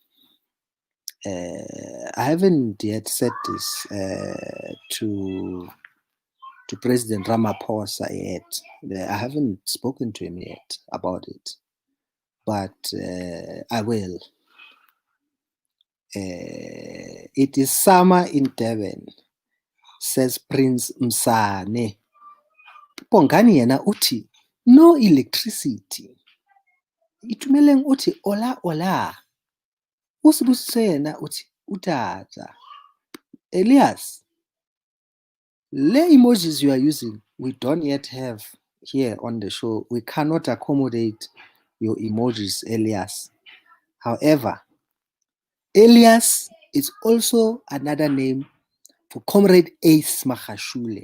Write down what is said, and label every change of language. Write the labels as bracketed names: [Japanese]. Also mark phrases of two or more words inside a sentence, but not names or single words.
[English] I haven't yet said this to President Ramaphosa yet. I haven't spoken to him yet about it, but I will. It is summer in Durban, says Prince Msane. [Zulu] Pongani yena uti [English] no electricity. [Zulu] Itumeleng uti ola. Usibusise yena uti utata. [English] Elias, le emojis you are using, we don't yet have here on the show. We cannot accommodate your emojis, Elias. However, Elias is also another name for Comrade Ace Magashule.